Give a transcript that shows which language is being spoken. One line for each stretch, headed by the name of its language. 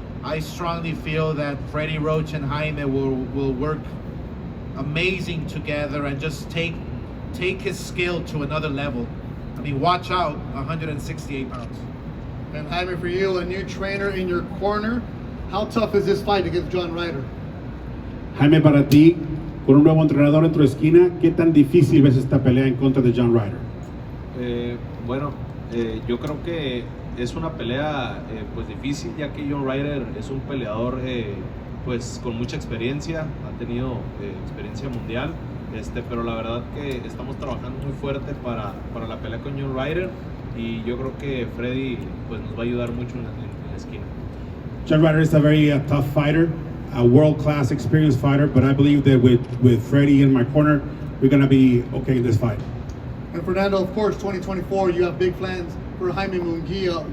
English: I strongly feel that Freddie Roach and Jaime will work amazing together and just take his skill to another level. I mean, watch out, 168 pounds. And Jaime, for you, a new trainer in your corner, how tough is this fight against John Ryder?
Spanish: Jaime, para ti, con un nuevo entrenador en tu esquina, ¿qué tan difícil ves esta pelea en contra de John Ryder? Yo creo que es una pelea pues difícil, ya que John Ryder es un peleador pues con mucha experiencia, ha tenido experiencia mundial, pero la verdad que estamos trabajando muy fuerte para la pelea con John Ryder, y yo creo que Freddy pues nos va a ayudar mucho en la esquina.
English: John Ryder is a very tough fighter, a world-class experienced fighter, but I believe that with Freddie in my corner, we're going to be okay in this fight. And Fernando, of course, 2024, you have big plans for Jaime Munguia.